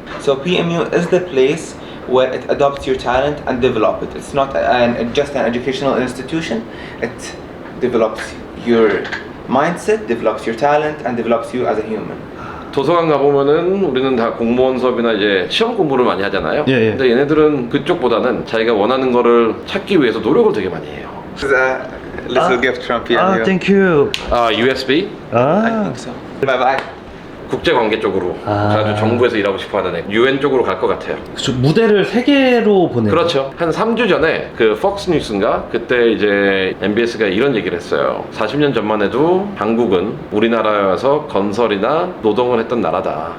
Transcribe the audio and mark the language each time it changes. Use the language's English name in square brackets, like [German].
[English] So PMU is the place where it adopts your talent and develop it. It's not just an educational institution. It develops your mindset, develops your talent, and develops you as a human. [Korean] 도서관 가보면은 우리는 다 공무원 수업이나 이제 시험 공부를 많이 하잖아요. 예, 예. 근데 얘네들은 그쪽보다는 자기가 원하는 거를 찾기 위해서 노력을 되게 많이 해요. [English] This is a little gift from PMU. Thank you. USB? I think so. Bye bye. [Korean] 국제관계 쪽으로 아주 정부에서 일하고 싶어하는 애. UN 쪽으로 갈 것 같아요. 그쵸, 무대를 세계로 보내요. 그렇죠. 한 3주 전에 그 폭스 뉴스인가 그때 이제 MBS가 이런 얘기를 했어요. 40년 전만 해도 한국은 우리나라에서 건설이나 노동을 했던 나라다.